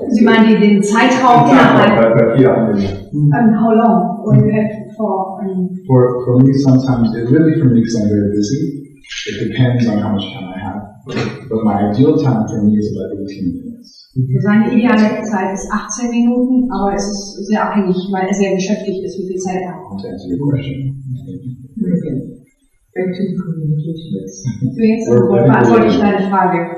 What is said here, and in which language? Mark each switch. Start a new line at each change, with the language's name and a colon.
German: Sie meinen den Zeitraum innerhalb.
English: How long? Or you have For me, sometimes, really for me, because I'm very busy, it depends on how much time I have. But my ideal time for me is about 18 minutes.
German: Seine ideale Zeit ist 18 Minuten, aber es ist sehr abhängig, weil er sehr beschäftigt ist, wie viel Zeit er hat.
English: To answer your question. Back to the communication.
German: So, jetzt beantworte ich deine Frage.